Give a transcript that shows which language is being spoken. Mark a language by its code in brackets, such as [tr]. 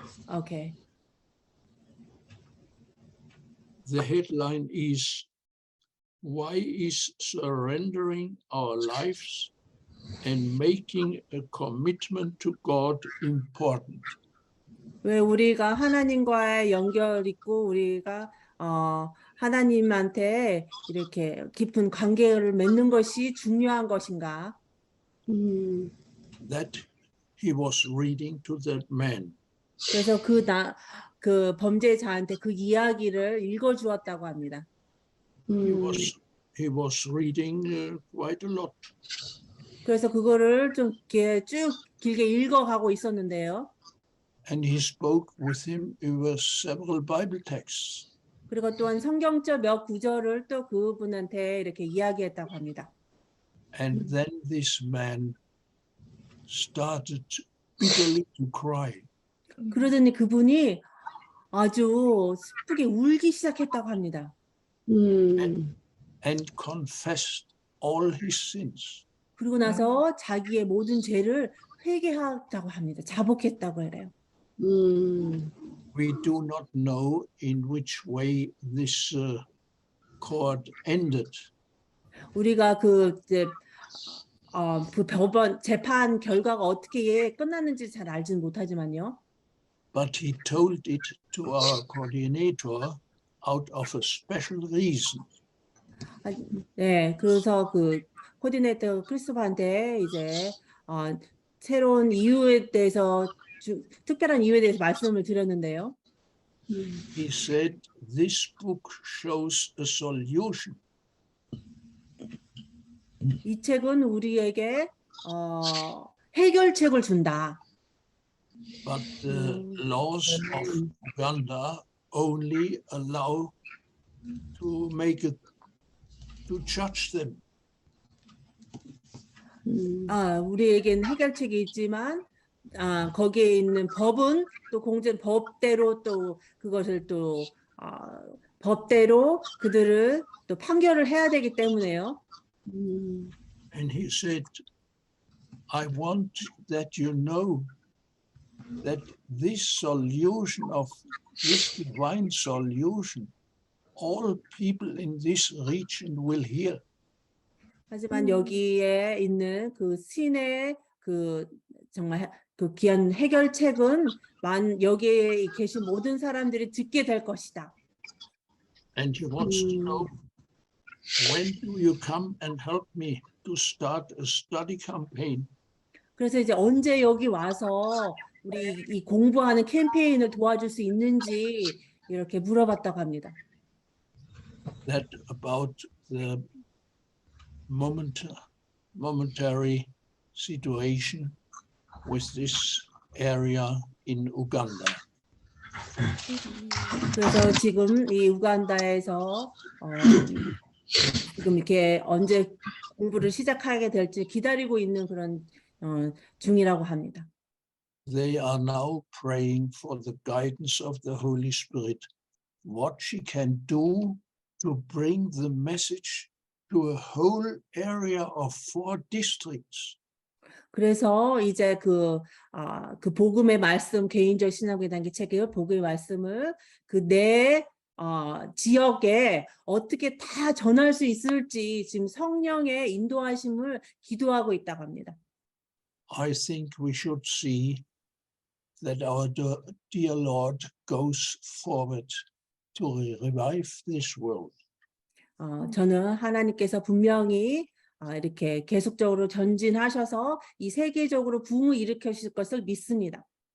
[en] Okay. The headline is, Why is surrendering our lives and making a commitment to God important? [ko] 왜 우리가 하나님과의 연결 있고 우리가 하나님한테 이렇게 깊은 관계를 맺는 것이 중요한 것인가? [en] That he was reading to that man. [ko] 그래서 그 범죄자한테 그 이야기를 읽어주었다고 합니다. [en] He was reading quite a lot. [ko] 그래서 그거를 좀 이렇게 쭉 길게 읽어가고 있었는데요. [en] And he spoke with him over several Bible texts. [ko] 그리고 또한 성경적 몇 구절을 또 그분한테 이렇게 이야기했다고 합니다. [en] And then this man started bitterly to cry. [ko] 그러더니 그분이 아주 슬프게 울기 시작했다고 합니다. [en] And confessed all his sins. [ko] 그리고 나서 자기의 모든 죄를 회개하다고 합니다. 자복했다고 해요. [en] We do not know in which way this court ended. [ko] 우리가 그 법원 재판 결과가 어떻게 끝났는지 잘 알지는 못하지만요. [en] But he told it to our coordinator out of a special reason. [ko] 네, 그래서 그 코디네이터 크리스토퍼한테 이제 새로운 이유에 대해서 특별한 이유에 대해서 말씀을 드렸는데요. [en] He said this book shows a solution. [ko] 이 책은 우리에게 해결책을 준다. [en] But the laws of Uganda only allow to judge them. [ko] 우리에겐 해결책이 있지만 거기에 있는 법은 또 법대로 또 그것을 또 법대로 그들을 또 판결을 해야 되기 때문에요. [en] And he said, I want that you know that this solution of this divine solution, all people in this region will hear. [ko] 하지만 여기에 있는 그 신의 그 정말 그 귀한 해결책은 여기에 계신 모든 사람들이 듣게 될 것이다. [en] And he wants to know, when do you come and help me to start a study campaign? [ko] 그래서 이제 언제 여기 와서 우리 이 공부하는 캠페인을 도와줄 수 있는지 이렇게 물어봤다고 합니다. [en] That about the momentary situation with this area in Uganda. [ko] 그래서 지금 이 우간다에서 지금 이렇게 언제 공부를 시작하게 될지 기다리고 있는 그런 중이라고 합니다. [en] They are now praying for the guidance of the Holy Spirit, what she can do to bring the message to a whole area of 4 districts. [ko] 그래서 이제 그 복음의 말씀 개인적 신학의 단계 책의 복음의 말씀을 그 내 지역에 어떻게 다 전할 수 있을지 지금 성령의 인도하심을 기도하고 있다고 합니다. [en] I think we should see that our dear Lord goes forward to revive this world. [ko] 저는 하나님께서 분명히 이렇게 계속적으로 전진하셔서 이 세계적으로 붐을 일으키실 것을 믿습니다.